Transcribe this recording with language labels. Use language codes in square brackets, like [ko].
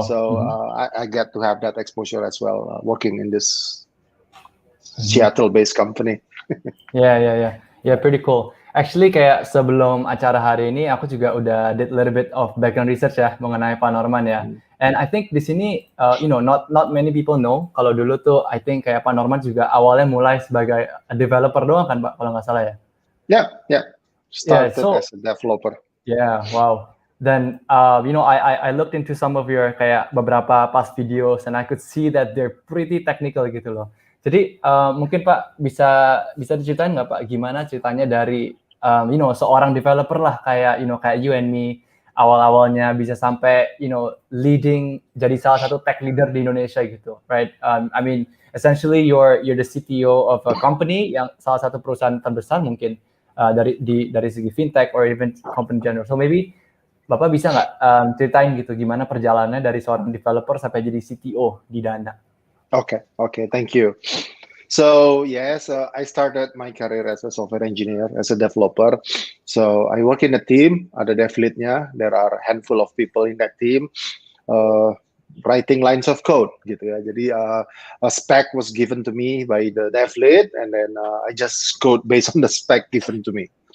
[en] So I get to have that exposure as well, working in this Seattle-based company. Yeah, pretty cool. Actually, [id] kayak sebelum acara hari ini, aku juga udah [en] did a little bit of background research [id] ya mengenai Pak Norman ya. [en] And I think [id] di sini, [en] not many people know. [id] Kalau dulu tuh, [en] I think [id] kayak Pak Norman juga awalnya mulai sebagai developer doang kan, Pak, kalau nggak salah ya? [en] Yeah. Started as a developer. Yeah, wow. Then, I looked into some of your [id] kayak beberapa [en] past videos, and I could see that they're pretty technical [id] gitu loh. Jadi mungkin Pak bisa diceritain nggak Pak, gimana ceritanya dari seorang developer lah kayak [en] you and me, [id] awal-awalnya bisa sampai leading, jadi salah satu tech leader di Indonesia gitu, right? [en] I mean essentially you're the CTO of a company [id] yang salah satu perusahaan terbesar mungkin dari segi [en] fintech or even company general. So maybe [id] Bapak bisa nggak ceritain gitu gimana perjalanannya dari seorang developer sampai jadi CTO di DANA? [en] Okay, thank you. So yes, I started my career as a software engineer, as a developer. So I work in a team, [id] ada dev lead-nya. [en] There are a handful of people in that team, writing lines of code, [id] gitu ya. [en] Jadi a spec was given to me by the dev lead, and then I just code based on the spec given to me.